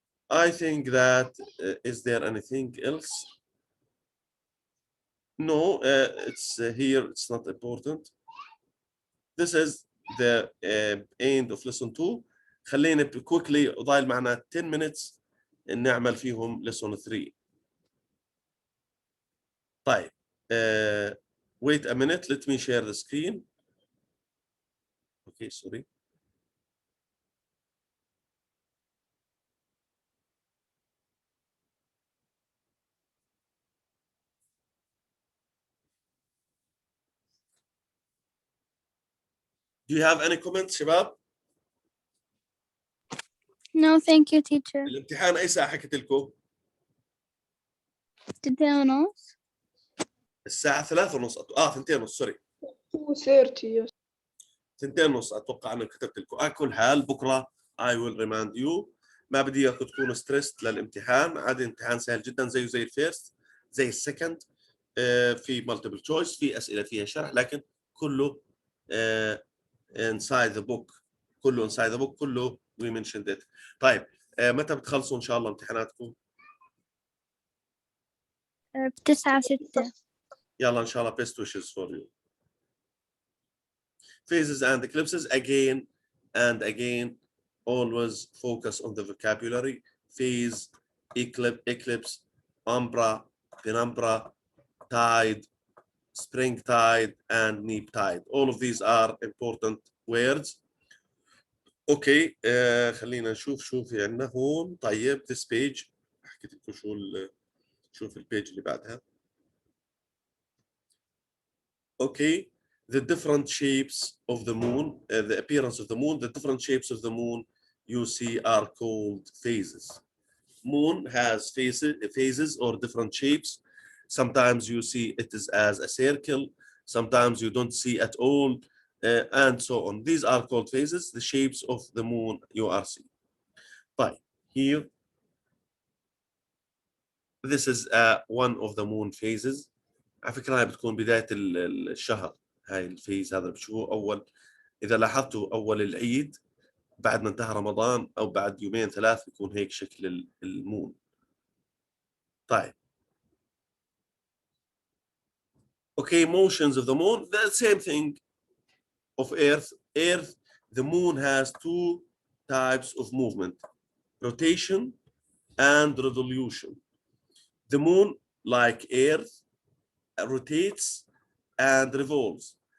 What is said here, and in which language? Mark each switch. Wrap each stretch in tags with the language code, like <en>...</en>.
<en>I think that, is there anything else? No, it's here, it's not important. This is the end of lesson 2.</en> <ar>خلينا quickly ضايل معنا 10 minutes نعمل فيهم lesson 3.</ar> <en>طيب, wait a minute, let me share the screen. Okay, sorry. Do you have any comments, شباب؟ No, thank you, teacher.</en> <ar>الامتحان أي ساعة حكيت لكم؟</ar> <en>Today</en> <ar>الساعة 3:30. 2:30 سوري.</ar> <en>2:30 yes.</en> <ar>2:30 أتوقع أنا كتبت لكم. على كل حال بكرة I will remind you. ما بدي إياكم تكونوا ستريسد للامتحان. عادي امتحان سهل جدا زيه زي الفيرست، زي السكند. في مالتيبل تشويس، في أسئلة فيها شرح، لكن كله inside the book.</ar> <en>كله inside the book، كله we mentioned it.</en> <ar>طيب, متى بتخلصوا إن شاء الله امتحاناتكم؟ 9/6. يلا إن شاء الله best wishes for you.</ar> <en>Phases and eclipses, again and again, always focus on the vocabulary. Phase, eclipse, umbra, penumbra, tide, spring tide, and neap tide. All of these are important words.</en> <ar>Okay, خلينا نشوف شو في عندنا هون. طيب, this page حكيت لكم شوف البيج اللي بعدها.</ar> <en>Okay, the different shapes of the moon, the appearance of the moon, the different shapes of the moon you see are called phases. Moon has phases or different shapes. Sometimes you see it is as a circle, sometimes you don't see at all, and so on. These are called phases, the shapes of the moon you are seeing. But here, this is one of the moon phases.</en> <ar>على فكرة هاي بتكون بداية الشهر. هاي الفيز هذا شو أول، إذا لاحظتوا أول العيد بعد ما انتهى رمضان أو بعد 2-3 بيكون هيك شكل المون. طيب.</ar> <en>Okay, motions of the moon, the same thing. of Earth, the moon has two types of movement, rotation and revolution. The moon, like Earth, rotates and revolves.</en>